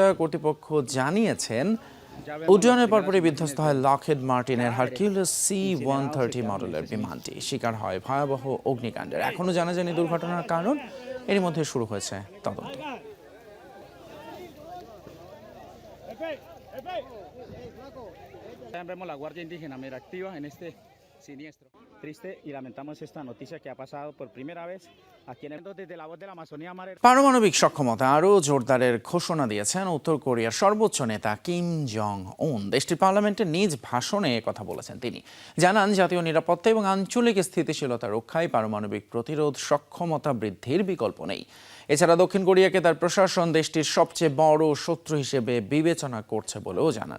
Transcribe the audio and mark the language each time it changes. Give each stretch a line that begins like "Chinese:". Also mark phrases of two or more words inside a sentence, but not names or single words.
Bangla: কর্তৃপক্ষ জানিয়েছেন উড্ডয়নের পরপরই বিধ্বস্ত হয় লকহিড মার্টিনের হারকিউলিস C-130 মডেলের বিমানটি। শিকার হয় ভয়াবহ অগ্নিকাণ্ডের। এখনও জানা যায়নি দুর্ঘটনার কারণ। এর মধ্যে শুরু হয়েছে তদন্ত।
Spanish: Vemos la Guardia Indígena muy activa en este siniestro. Triste y lamentamos esta noticia que ha pasado por primera vez aquí en el desde la voz de la Amazonía Mar.
Bangla: পারমাণবিক সক্ষমতা আরও জোরদারের ঘোষণা দিয়েছেন উত্তর কোরিয়ার সর্বোচ্চ নেতা কিম জং উন। দেশটির পার্লামেন্টে নিজ ভাষণে কথা বলেছেন তিনি। জানান জাতীয় নিরাপত্তা এবং আঞ্চলিক স্থিতিশীলতা রক্ষায় পারমাণবিক প্রতিরোধ সক্ষমতা বৃদ্ধির বিকল্প নেই। এছাড়া দক্ষিণ কোরিয়াকে তার প্রশাসন দেশটির সবচেয়ে বড় শত্রু হিসেবে বিবেচনা করছে বলেও জানান।